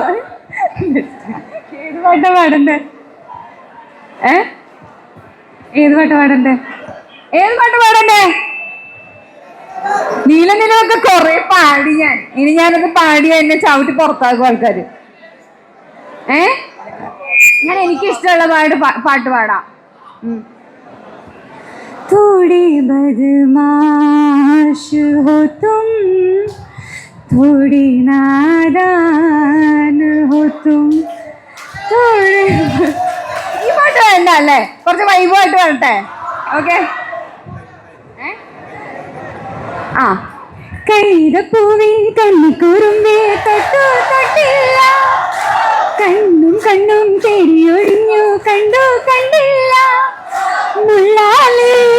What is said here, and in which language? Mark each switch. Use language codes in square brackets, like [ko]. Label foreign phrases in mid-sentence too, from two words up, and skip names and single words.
[ml] ഏത് പാട്ടാ പാടണ്ടേ? ഏത് പാട്ട് പാടണ്ടേ? ഏത് പാട്ട് പാടണ്ടേ? നീലനിലൊക്കെ കൊറേ പാടി ഞാൻ. ഇനി ഞാനത് പാടി എന്നെ ചവിട്ടി പുറത്താക്കും ആൾക്കാര്. ഞാൻ എനിക്ക് ഇഷ്ടമുള്ള പാട്ട് പാടാം. [hi] थोड़ी बदमाश हो तुम, थोड़ी नादान हो तुम, थोड़ी. [ml] ഈ പാട്ട് വേണ്ട അല്ലേ? കുറച്ച് വൈബായിട്ട് വരട്ടെ. ഓക്കെ. ആ കൈതപ്പൂവേ കണ്ണിക്കൂറുമ്പേ തൊട്ടു തൊട്ടില്ല, കണ്ണും കണ്ണും തേടിയൊഴിഞ്ഞു കണ്ടു കണ്ടില്ല, മുള്ളാലേ